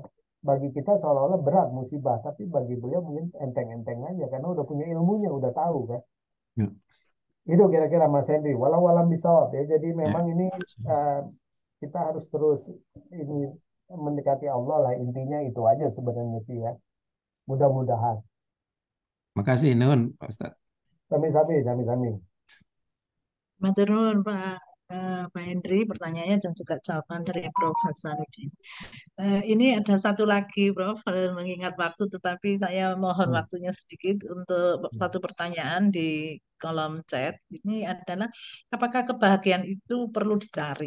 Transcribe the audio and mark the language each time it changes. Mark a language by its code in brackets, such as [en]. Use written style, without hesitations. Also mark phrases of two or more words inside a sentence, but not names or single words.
[id] Bagi kita seolah-olah berat musibah, tapi bagi beliau mungkin enteng-enteng aja karena udah punya ilmunya, udah tahu kan. Ya, Itu kira-kira Mas Henry. [ar] والله أعلم بالصواب [id] ya. Jadi ya. memang ini kita harus terus ini mendekati Allah lah. Intinya itu aja sebenarnya sih ya. Mudah-mudahan. Makasih, Nun, Pak Ustadz. [jv] Sami-sami, sami-sami. Matur nuwun [id] Pak Hendri, pertanyaannya dan juga jawaban dari Prof. Hasanuddin. Ini ada satu lagi, Prof. Mengingat waktu, tetapi saya mohon Hmm. waktunya sedikit untuk satu pertanyaan di kolom chat. Ini adalah, apakah kebahagiaan itu perlu dicari?